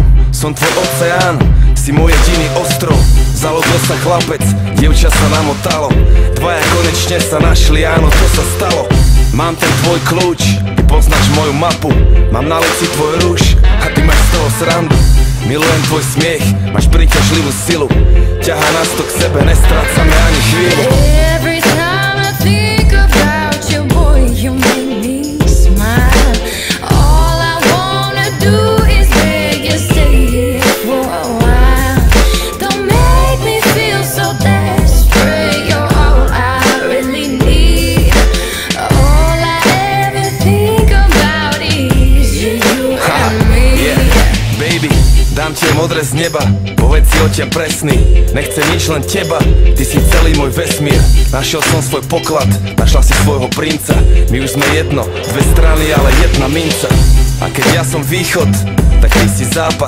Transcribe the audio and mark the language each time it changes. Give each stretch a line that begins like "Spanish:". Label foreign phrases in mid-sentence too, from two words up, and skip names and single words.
Slovak: Som tvoj oceán, si môj jediný ostrov. Zaludol sa chlapec, dievča sa namotalo. Dvaja konečne sa našli, áno, to sa stalo. Mám ten tvoj kľúč, ty poznáš moju mapu. Mám na lici tvoj rúž a ty máš z toho srandu. Milujem tvoj smiech, máš príťažlivú silu. Ťahá nás to k sebe, nestrácame ani chvíľu.
English: Every time I think about you, boy, you make me smile. All I wanna do is beg you, stay here for a while. Don't make me feel so desperate. You're all I really need. All I ever think about is you and me. Yeah, baby,
Slovak: dám ti modré z neba, povedz si o ťa presný. Nechcem nič, len teba, ty si celý môj vesmír. Našiel som svoj poklad, našla si svojho princa. My už sme jedno, dve strany, ale jedna minca. A keď ja som východ, tak ty si západ.